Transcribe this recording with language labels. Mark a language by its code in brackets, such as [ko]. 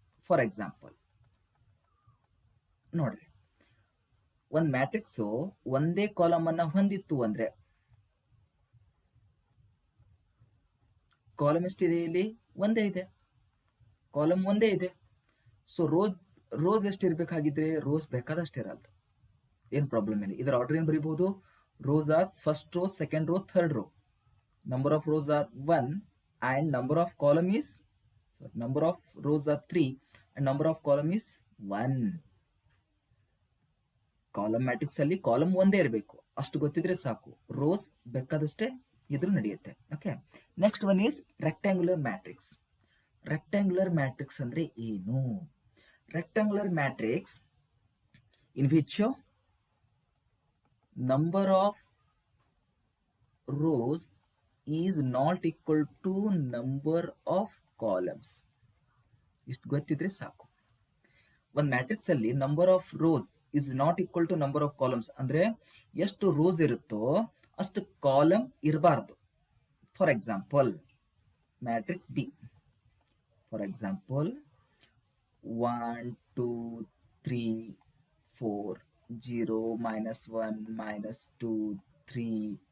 [kn] For example ನೋಡ್ರಿ, ಒಂದು matrix ಒಂದೇ ಕಾಲಮ್ ಅನ್ನ ಹೊಂದಿತ್ತು ಅಂದ್ರೆ, ಕಾಲಮ್ ಎಷ್ಟಿದೆ? ಇಲ್ಲಿ ಒಂದೇ ಇದೆ. ಕಾಲಮ್ ಒಂದೇ ಇದೆ. ಸೊ ರೋಸ್ ಎಷ್ಟು ಇರ್ಬೇಕಾಗಿದ್ರೆ? ರೋಸ್ ಬೇಕಾದಷ್ಟೇ ಇರಲ್ಲ, ಏನ್ ಪ್ರಾಬ್ಲಮ್ ಇಲ್ಲ. ಇದರ ಆರ್ಡರ್ ಏನ್ ಬರೀಬಹುದು? [en] Rows are first row, second row, third row. Number of rows are 1 and number of column is, number of rows are 3 and number of column is 1. [kn] Column matrix ಅಲ್ಲಿ column ಒಂದೇ ಇರಬೇಕು, ಅಷ್ಟು ಗೊತ್ತಿದ್ರೆ ಸಾಕು. Rose ಬೇಕಾದಷ್ಟೇ ಇದ್ರೂ ನಡೆಯುತ್ತೆ. [en] Okay, next one is rectangular matrix. [kn] Rectangular matrix ಅಂದ್ರೆ ಏನು? [en] Rectangular matrix in which number of rows is not equal to number of columns. [kn] ಇಷ್ಟು ಗೊತ್ತಿದ್ರೆ ಸಾಕು. ಒಂದು ಮ್ಯಾಟ್ರಿಕ್ಸ್ ಅಲ್ಲಿ [en] number of rows is not equal to number of columns [kn] ಅಂದ್ರೆ ಎಷ್ಟು rose ಇರುತ್ತೋ ಅಷ್ಟು ಕಾಲಮ್ ಇರಬಾರ್ದು. [en] For example matrix B, for example 1 2 3 4 0 -1 -2 3.